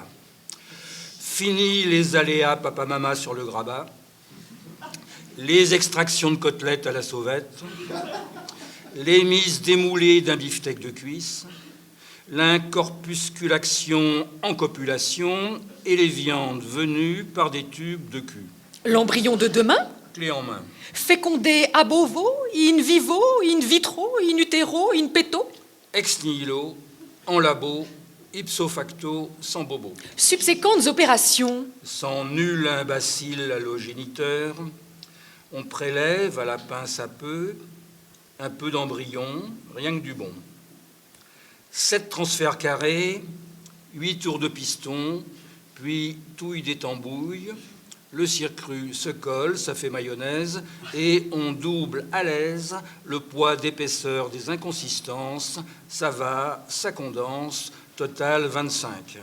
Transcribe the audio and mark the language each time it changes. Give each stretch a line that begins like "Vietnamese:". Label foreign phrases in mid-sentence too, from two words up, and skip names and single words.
French: Fini les aléas papa-mama sur le grabat, les extractions de côtelettes à la sauvette, les mises démoulées d'un beefsteak de cuisse, l'incorpusculation en copulation et les viandes venues par des tubes de cul. L'embryon de demain, Clé en main.
Latin: fécondé ab ovo, in vivo, in vitro, in utero, in petto, Ex nihilo,
French: en labo,
Latin: ipso facto,
French: sans bobo. subséquentes opérations, Sans nul imbécile allogéniteur, on prélève à la pince à peu un peu d'embryon, rien que du bon. 7 transferts carrés, 8 tours de piston, puis touille des tambouilles, le circuit se colle, ça fait mayonnaise, et on double à l'aise le poids d'épaisseur des inconsistances, ça va, ça condense, total 25.